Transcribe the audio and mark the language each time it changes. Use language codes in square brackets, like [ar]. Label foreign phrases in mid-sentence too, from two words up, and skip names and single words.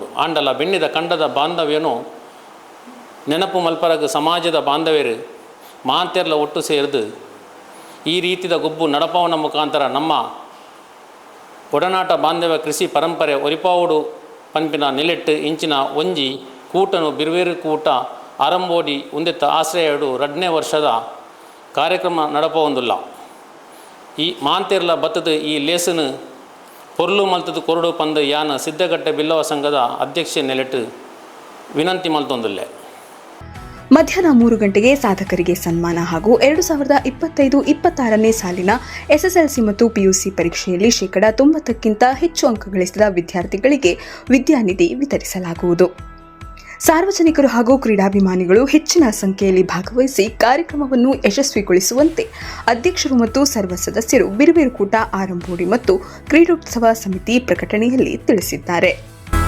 [tcy] ಆಂಡಲ ಬೆನ್ನಿದ ಕಂಡದ ಬಾಂಧವ್ಯನು ನೆನಪು ಮಲ್ಪರಗ ಸಮಾಜದ ಬಾಂಧವ್ಯರು ಮಾತೆರ್ಲ ಒಟ್ಟು ಸೇರಿದು ಈ ರೀತಿಯ ಗುಬ್ಬು ನಡಪವನ ಮುಖಾಂತರ ನಮ್ಮ ಒಡನಾಟ ಬಾಂಧವ್ಯ ಕೃಷಿ ಪರಂಪರೆ ಒರಿಪಾವುಡು ಪಂಪಿನ ನೆಲೆಟ್ಟು ಇಂಚಿನ ಒಂಜಿ ಕೂಟನು ಬಿರುವೇರು ಕೂಟ ಆರಂಬೋಡಿ ಉಂದೆತ್ತ ಆಶ್ರಯಡು 2ನೇ ವರ್ಷದ ಕಾರ್ಯಕ್ರಮ ನಡಪವೊಂದುಲ್ಲ. ಈ ಮಾಂತೆರ್ಲ ಬತ್ತದ ಈ ಲೇಸನು ಪೊರ್ಲು ಮಲ್ತದ ಕೊರಡು ಪಂದು ಯಾನ ಸಿದ್ದಗಟ್ಟೆ ಬಿಲ್ಲವ ಸಂಘದ ಅಧ್ಯಕ್ಷೆ ನೆಲೆಟ್ಟು ವಿನಂತಿ ಮಲ್ತೊಂದುಲ್ಲೆ. [kn] ಮಧ್ಯಾಹ್ನ 3 ಗಂಟೆಗೆ ಸಾಧಕರಿಗೆ ಸನ್ಮಾನ ಹಾಗೂ 2025-26ನೇ ಸಾಲಿನ ಎಸ್ಎಸ್ಎಲ್ಸಿ ಮತ್ತು ಪಿಯುಸಿ ಪರೀಕ್ಷೆಯಲ್ಲಿ 90%ಕ್ಕಿಂತ ಹೆಚ್ಚು ಅಂಕ ಗಳಿಸಿದ ವಿದ್ಯಾರ್ಥಿಗಳಿಗೆ ವಿದ್ಯಾನಿಧಿ ವಿತರಿಸಲಾಗುವುದು. ಸಾರ್ವಜನಿಕರು ಹಾಗೂ ಕ್ರೀಡಾಭಿಮಾನಿಗಳು ಹೆಚ್ಚಿನ ಸಂಖ್ಯೆಯಲ್ಲಿ ಭಾಗವಹಿಸಿ ಕಾರ್ಯಕ್ರಮವನ್ನು ಯಶಸ್ವಿಗೊಳಿಸುವಂತೆ ಅಧ್ಯಕ್ಷರು ಮತ್ತು ಸರ್ವ ಸದಸ್ಯರು ಬಿರುಬೇರುಕೂಟ ಆರಂಬೋಡಿ ಮತ್ತು ಕ್ರೀಡೋತ್ಸವ ಸಮಿತಿ ಪ್ರಕಟಣೆಯಲ್ಲಿ ತಿಳಿಸಿದ್ದಾರೆ.